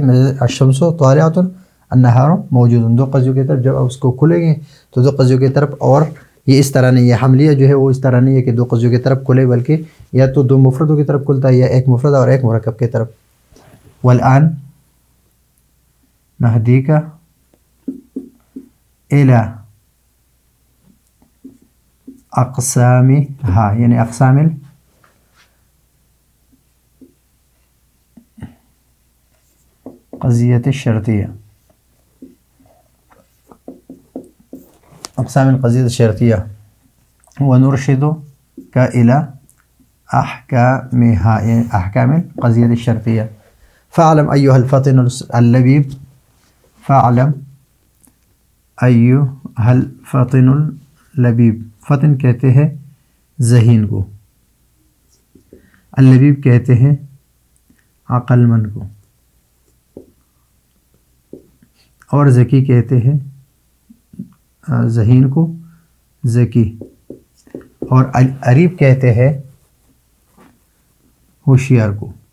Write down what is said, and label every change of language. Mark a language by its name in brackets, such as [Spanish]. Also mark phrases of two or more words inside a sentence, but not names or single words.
[Arabic] الشمس طالعۃ النہار موجود، [Urdu] دو قضیوں کی طرف جب اس کو کھلیں گے تو دو قضیوں کی طرف. اور یہ اس طرح نہیں ہے، حملیہ جو ہے وہ اس طرح نہیں ہے کہ دو قضیوں کی طرف کھلے، بلکہ یا تو دو مفردوں کی طرف کھلتا ہے یا ایک مفرد اور ایک مرکب کی طرف. [Arabic] والآن نہدیک الی اقسامها، یعنی اقسام قضیت الشرطیہ، اقسام القضیت الشرطیہ. ونرشدک الی احکامها، یعنی احکام القضیت الشرطیہ. فاعلم ایھا الفطن اللبیب، فاعلم ایھا الفطن اللبیب، [Urdu] فطن کہتے ہیں ذہین کو، اللبیب کہتے ہیں عقل مند کو، اور ذکی کہتے ہیں ذہین کو ذکی، اور عریب کہتے ہیں ہوشیار کو.